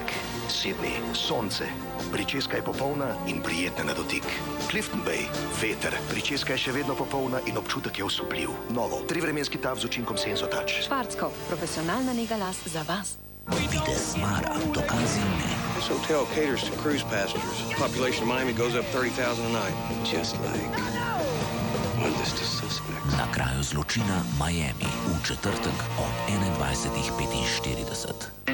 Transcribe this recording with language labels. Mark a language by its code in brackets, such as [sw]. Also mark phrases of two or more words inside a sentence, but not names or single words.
[sl] Sydney. Sonce. Pričeska je popolna in prijetna na dotik. Clifton Bay. Veter. Pričeska je še vedno popolna in občutek je osupljiv. Novo. Trivremenski taf z učinkom Sensotouch. Schwarzkopf, profesionalna nega las za vas. Videz Mara, dokazi ne. [en] This hotel caters to cruise passengers. The population of Miami goes up 30,000 a night. Just like one of the suspects. [sl] Na kraju zločina Miami v četrtek ob 21:45.